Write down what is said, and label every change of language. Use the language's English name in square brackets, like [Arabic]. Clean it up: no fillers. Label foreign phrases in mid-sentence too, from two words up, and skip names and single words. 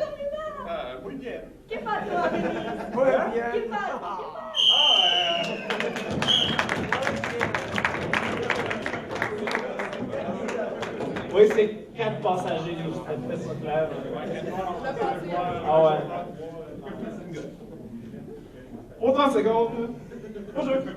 [Spanish] Muy bien. [Italian] Che fate a Venise? [Spanish] Muy bien. [Italian] Che fate? [French] Oui, c'est 4 passagers, c'était très clair. Ah ouais. Au 30 secondes. Bonjour.